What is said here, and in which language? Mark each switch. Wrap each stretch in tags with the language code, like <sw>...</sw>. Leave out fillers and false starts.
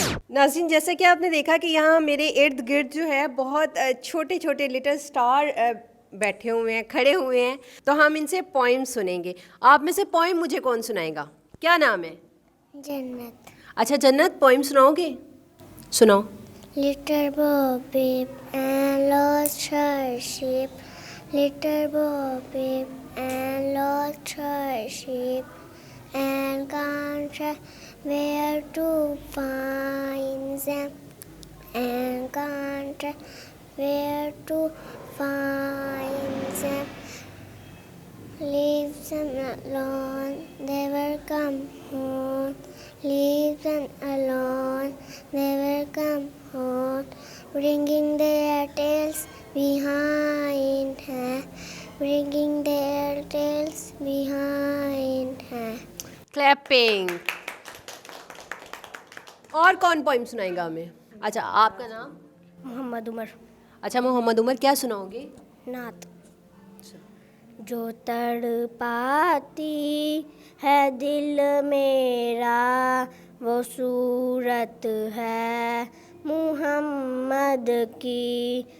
<ur>ناظرین، جیسا کہ آپ نے دیکھا کہ یہاں میرے ارد گرد جو ہے بہت چھوٹے چھوٹے لٹل سٹار بیٹھے ہوئے ہیں، کھڑے ہوئے ہیں. تو ہم ان سے پوائم سنیں گے. آپ میں سے پوائم مجھے کون سنائے گا؟ کیا نام ہے؟ جنت. اچھا جنت، پوائم سناؤ گے؟ سناؤ.</ur> <en>Little Bo Peep and lost her sheep. Little Bo Peep and lost her sheep, and can't tell where to find them. And can't tell where to find them. Leave them alone, they will come home. Leave them alone, they will come home. Bringing their tails behind her, bringing their tails behind her. Clapping.</en> <ur>اور کون poem سنائے گا ہمیں؟ اچھا، آپ کا نام؟ محمد عمر. اچھا محمد عمر، کیا سناؤ گے؟ نعت. جو تڑ پاتی ہے دل میرا وہ صورت ہے محمد کی.</ur>